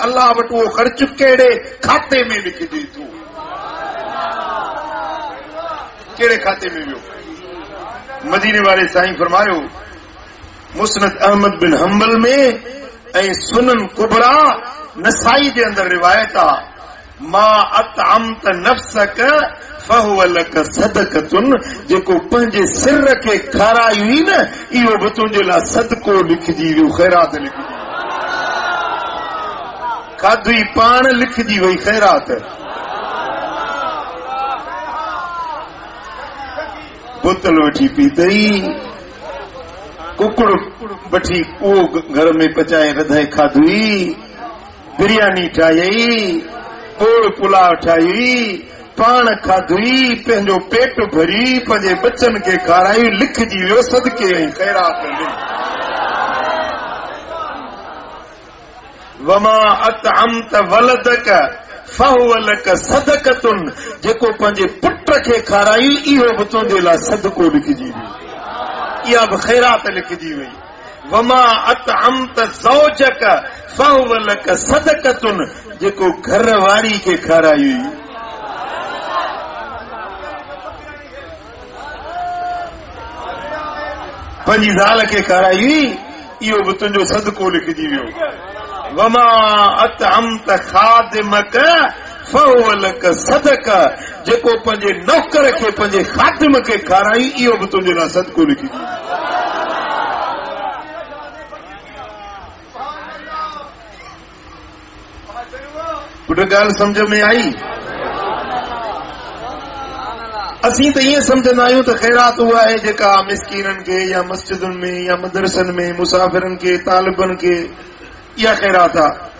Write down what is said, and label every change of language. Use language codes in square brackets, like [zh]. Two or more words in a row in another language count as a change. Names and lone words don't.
[sd] अल्लाह वटि उहो ख़र्च कहिड़े खाते में लिखिजे थो, कहिड़े खाते में वियो? मदीने वारे साईं फरमायो, मुस्नद अहमद बिन हंबल में ऐं सुनन कुबरा नसाई जे अंदर रिवायत आ, [ar] ما أطعمت نفسك فهو لك صدقة. [sd] जेको पंहिंजे सिर खे खाराई हुई न, इहो बि तुंहिंजे लाइ सदको लिखजी वियो, ख़ैरात लिखजी। खाधी पाण लिखजी वई ख़ैरात। बोतल वठी पीतई, कुकड़ वठी उहो घर में पचाए रधाए खाधी, बिरयानी ठाही, ओड़ पुलाव ठाही, पाण खाधी, पंहिंजो पेट भरी, पंहिंजे बचनि खे खाराई, लिखजी वियो सदके ऐं ख़ैरात में। [ar] وما أطعمت ولدك فهو لك صدقة. [sd] जेको पंहिंजे पुट खे खाराई, इहो बि तुंहिंजे लाइ सदको लिखजी वियो, इहा बि ख़ैरात लिखजी वई। [ar] وما أطعمت زوجك فهو لك صدقة. [sd] जेको घर वारी खे खाराई, पंहिंजी ज़ाल खे खाराई, इहो बि तुंहिंजो सदको लिखजी वियो। [ar] وما أطعمت خادمك فهو لك صدق. [sd] जेको पंहिंजे नौकर खे, पंहिंजे खादिम खे खाराई, इहो बि तुंहिंजे लाइ सदको लिखजी वियो। पुट ॻाल्हि सम्झ में आई? असीं त ईअं सम्झंदा आहियूं त ख़ैरात उहा आहे जेका मिसकीननि खे या मस्जिदुनि में या मदरसनि में मुसाफ़िरनि खे, तालिबनि खे, इहा ख़ैरात आहे।